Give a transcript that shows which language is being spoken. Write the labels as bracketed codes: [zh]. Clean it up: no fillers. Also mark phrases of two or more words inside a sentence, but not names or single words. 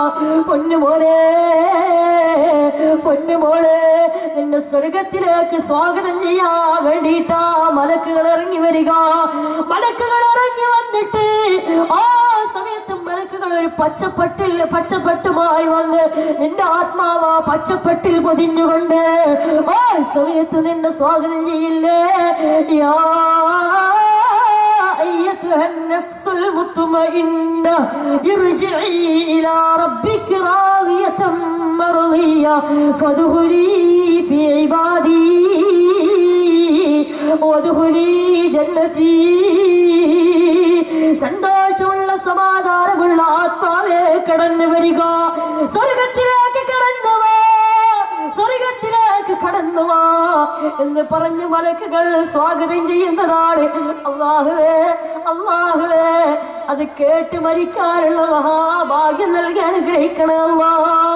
[ml] പൊന്നുമോളെ നിന്നെ സ്വർഗത്തിലേക്ക് സ്വാഗതം ചെയ്യാൻ വേണ്ടിയിട്ടാ മലക്കുകൾ ഇറങ്ങി വരിക. മലക്കുകൾ ഇറങ്ങി വന്നിട്ട് ആ സമയത്ത് മലക്കുകൾ ഒരു പച്ചപ്പട്ടുമായി വന്ന് നിന്റെ ആത്മാവ് പച്ചപ്പട്ടിൽ പൊതിഞ്ഞുകൊണ്ട് ആ സമയത്ത് നിന്നെ സ്വാഗതം ചെയ്യില്ലേ? [ar] യാ أيتها النفس المطمئنة ارجعي إلى ربك راضية مرضية فادخلي في عبادي وادخلي جنتي. [ml] സന്തോഷമുള്ള സമാധാനമുള്ള ആത്മാവേ കടന്നു വരിക, സ്വർഗത്തിലേക്ക് കടന്നു വാ എന്ന് പറഞ്ഞ് മലക്കുകൾ സ്വാഗതം ചെയ്യുന്നതാണ്. അല്ലാഹുവേ അത് കേട്ട് മരിക്കാനുള്ള മഹാഭാഗ്യം നൽകി അനുഗ്രഹിക്കണേ അല്ലാഹ്.